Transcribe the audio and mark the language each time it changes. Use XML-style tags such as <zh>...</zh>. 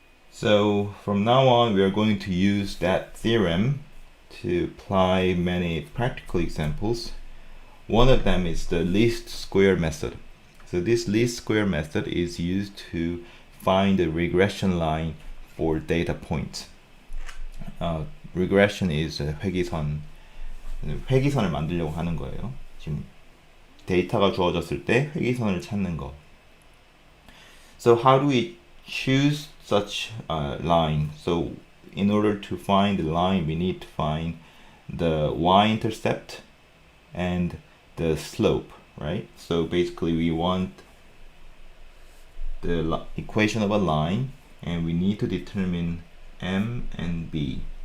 <en>So from now on, we are going to use that theorem to apply many practical examples. One of them is the least square method. So this least square method is used to find the regression line for data points. Regression is 회기선.</en> <ko>회기선을 만들려고 하는 거예요. 지금 데이터가 주어졌을 때 회기선을 찾는 거.</ko> <en>So how do we choose such a line? So in order to find the line, we need to find the y-intercept and the slope, right? So basically we want the equation of a line, and we need to determine m and b.</en>